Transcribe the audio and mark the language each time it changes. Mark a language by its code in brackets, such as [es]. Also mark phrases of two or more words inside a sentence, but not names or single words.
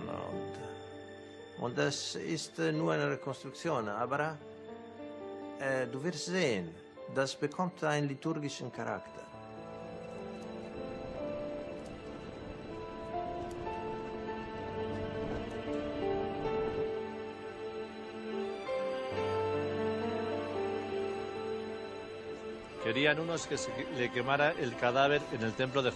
[de] Und das ist nur eine Rekonstruktion, aber du wirst sehen, das bekommt einen liturgischen Charakter. [es] Querían unos que se le quemara el cadáver en el templo de